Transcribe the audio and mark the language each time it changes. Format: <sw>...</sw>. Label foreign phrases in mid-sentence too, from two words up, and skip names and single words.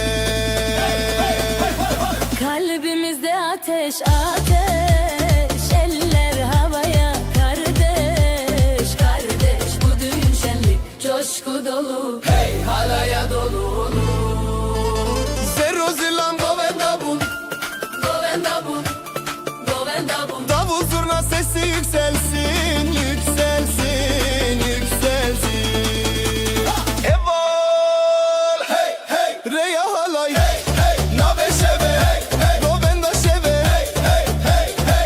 <tr>Kalbimizde ateş ateş, eller havaya, kardeş kardeş, bu düğün şenlik coşku dolu, hey halaya dolu.</tr> <ku>Zeruzilam govenda bun, Govenda bun, govenda bun.</ku> <tr>davul zurna sesi yükselsin, yükselsin, yükselsin.</tr> <ku>Evol hey hey reya halay hey hey, nabe şeve hey hey, govenda şeve hey hey hey hey.</ku>